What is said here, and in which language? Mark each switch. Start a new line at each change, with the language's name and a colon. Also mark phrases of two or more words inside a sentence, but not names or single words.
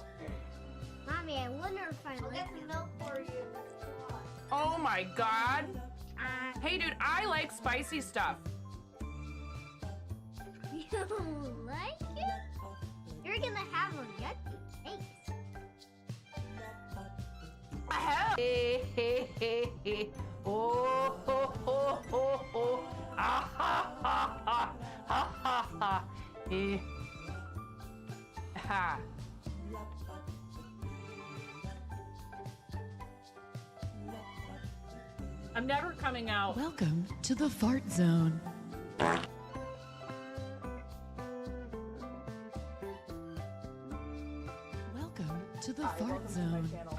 English: Mommy, I wonder if I like them. Milk for you. Oh my god. Hey dude, I like spicy stuff. You don't like it? You're gonna have a yucky taste. Hey, hey, hey, hey. Oh, ho, ho, ho, ho. Ah, ha, ha, ha, ha, ha, ha. Eh. Ha. I'm never coming out. Welcome to the fart zone. Welcome to the fart zone.